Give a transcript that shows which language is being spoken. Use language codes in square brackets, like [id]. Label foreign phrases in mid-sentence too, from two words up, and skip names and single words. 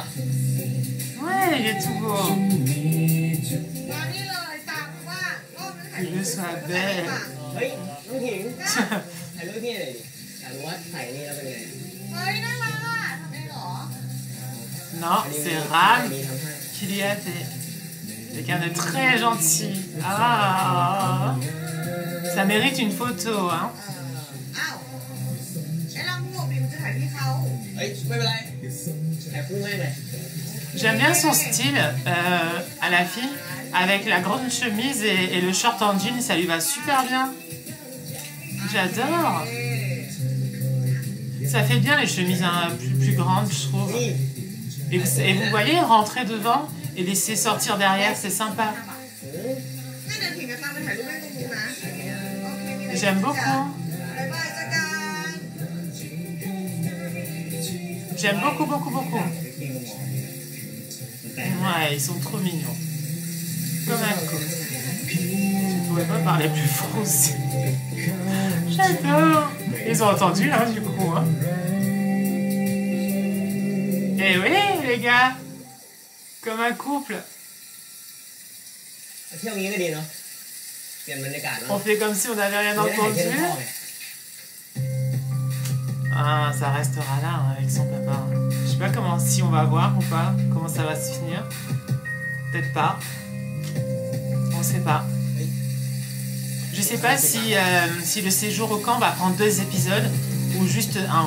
[fr] Ouais, il est tout beau. [th] มานี่เลยตามกูว่ารอบนี้ถ่ายรูป [fr] Il veut sa belle. [th] เฮ้ย น้องหญิง ถ่ายรูปพี่หน่อยดิอยากรู้ว่าถ่ายนี่แล้วเป็นไง เฮ้ยน่ารักอ่ะทำเองเหรอ [fr] Non, c'est Ram qui lui a fait. Quelqu'un de très gentil. Ah, ça mérite une photo, hein. [th] อ้าวไอ้ลองงูบิมจะถ่ายพี่เขา เฮ้ย ไม่เป็นไรถ่ายคู่แม่งเลย [fr] J'aime bien son style à la fille, avec la grande chemise et le short en jean, ça lui va super bien. J'adore. Ça fait bien les chemises plus grandes, je trouve. Et vous voyez, rentrer devant et laisser sortir derrière, c'est sympa. [th] ให้เดินถึงกันตามไปถ่ายรูปให้ตรงนู้นนะโอเคมีอะไร [fr] J'aime beaucoup. [th] บ๊ายบายจ้ากัน [fr] J'aime beaucoup, beaucoup, beaucoup. Ouais, ils sont trop mignons. Comme un couple. Je ne pourrais pas parler plus français. J'adore. Ils ont entendu, hein, du coup. Hein. Eh oui, les gars. Comme un couple. [th] เที่ยวงี้ก็ดีเนาะเปลี่ยนบรรยากาศเนาะ [fr] On fait comme si on n'avait rien entendu. Ah, ça restera là, hein, avec son papa. Je sais pas comment, si on va voir ou pas, comment ça va se finir. Peut-être pas. On sait pas. Je sais pas si le séjour au camp va prendre 2 épisodes ou juste 1.